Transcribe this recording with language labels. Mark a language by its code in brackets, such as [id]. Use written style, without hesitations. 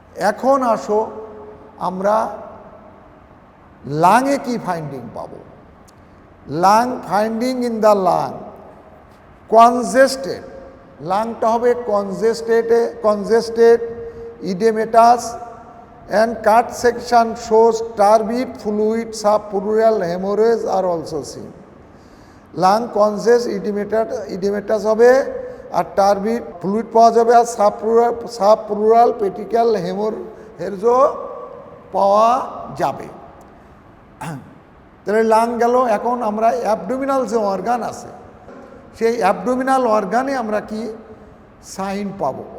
[bn] এখন আসো আমরা লাংয়ে কি ফাইন্ডিং পাবো। [en] lung finding in the lung, [bn] congested, লাংটা হবে congested, ইডেমেটাস [en] and cut section shows turbid fluid subpleural hemorrhage are also seen. [bn] Lung কনজেস oedematous হবে আর টার্বিড ফ্লুইড পাওয়া যাবে আর সাবপ্লুরাল পেটিক্যাল হেমোরহেজও পাওয়া যাবে। তাহলে লাং গেল। এখন আমরা অ্যাবডোমিনাল যে অর্গান আছে সেই অ্যাবডোমিনাল অর্গানে আমরা কি সাইন পাবো?